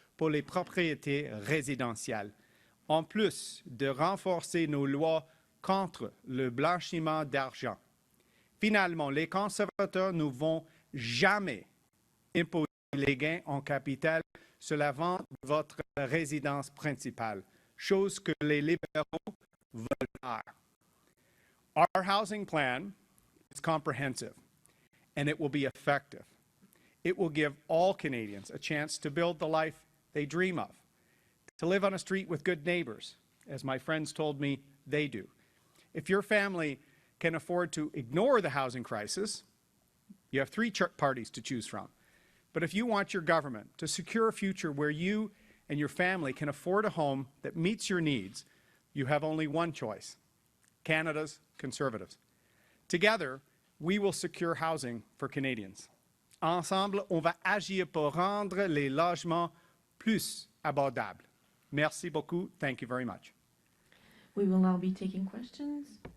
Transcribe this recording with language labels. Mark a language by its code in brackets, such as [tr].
[fr] pour les propriétés résidentielles, en plus de renforcer nos lois contre le blanchiment d'argent. Finalement, les conservateurs ne vont jamais imposer les gains en capital sur la vente de votre résidence principale, chose que les libéraux veulent faire. [en] Our housing plan is comprehensive, and it will be effective. It will give all Canadians a chance to build the life they dream of, to live on a street with good neighbors, as my friends told me they do. If your family can afford to ignore the housing crisis, you have three parties to choose from. But if you want your government to secure a future where you and your family can afford a home that meets your needs, you have only one choice: Canada's Conservatives. Together, we will secure housing for Canadians. [fr] Ensemble, on va agir pour rendre les logements plus abordables. Merci beaucoup. [en] Thank you very much. We will now be taking questions.